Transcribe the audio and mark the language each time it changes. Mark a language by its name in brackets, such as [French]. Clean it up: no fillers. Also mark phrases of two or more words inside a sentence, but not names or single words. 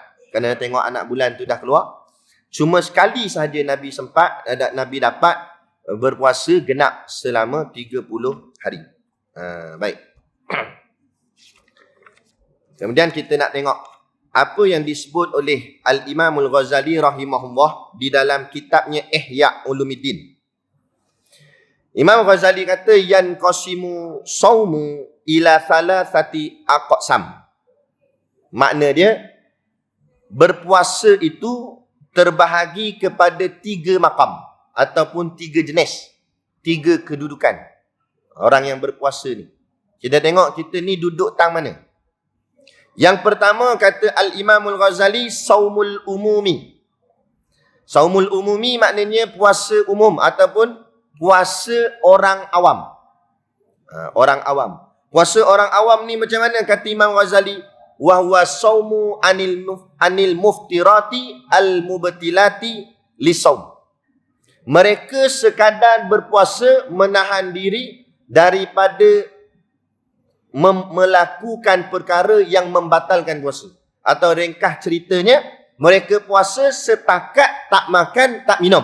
[Malay] Kerana tengok anak bulan tu dah keluar. Cuma sekali sahaja Nabi dapat berpuasa genap selama 30 hari. Baik. Kemudian kita nak tengok apa yang disebut oleh Al-Imam Al-Ghazali rahimahullah di dalam kitabnya Ihya Ulumuddin. Imam Ghazali kata [Arabic] ينقسم الصوم إلى ثلاثة أقسام. [Malay] Makna dia berpuasa itu terbahagi kepada 3 makam ataupun 3 jenis, 3 kedudukan orang yang berpuasa ni. Kita tengok kita ni duduk tang mana. Yang pertama kata Al-Imam Al-Ghazali [Arabic] صوم العموم. صوم العموم [Malay] maknanya puasa umum ataupun puasa orang awam. Orang awam. Puasa orang awam ni macam mana kata Imam Ghazali? [Arabic] وهو الصوم عن المفطرات المبطلة للصوم. [Malay] Mereka sekadar berpuasa menahan diri daripada melakukan perkara yang membatalkan puasa. Atau ringkas ceritanya, mereka puasa setakat tak makan, tak minum.